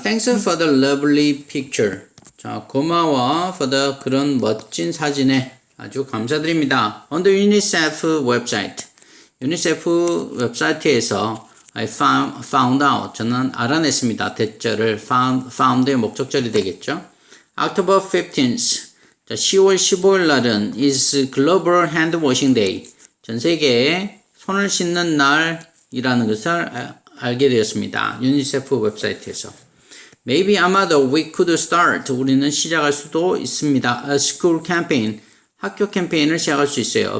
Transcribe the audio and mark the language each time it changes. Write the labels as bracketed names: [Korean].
[English] Thanks for the lovely picture. [Korean] 자, 고마워 [English] for the [Korean] 그런 멋진 사진에 아주 감사드립니다. [English] On the UNICEF website. [Korean] 유니세프 웹사이트에서 [English] I found out. [Korean] 저는 알아냈습니다. 대절을 found의 목적절이 되겠죠. [English] October 15th. 자, [Korean] 10월 15일 날은 [English] is Global Hand Washing Day. [Korean] 전 세계에 손을 씻는 날이라는 것을 알게 되었습니다. 유니세프 웹사이트에서. [English] Maybe [Korean] 아마도 [English] we could start. [Korean] 우리는 시작할 수도 있습니다. [English] A school campaign. [Korean] 학교 캠페인을 시작할 수 있어요.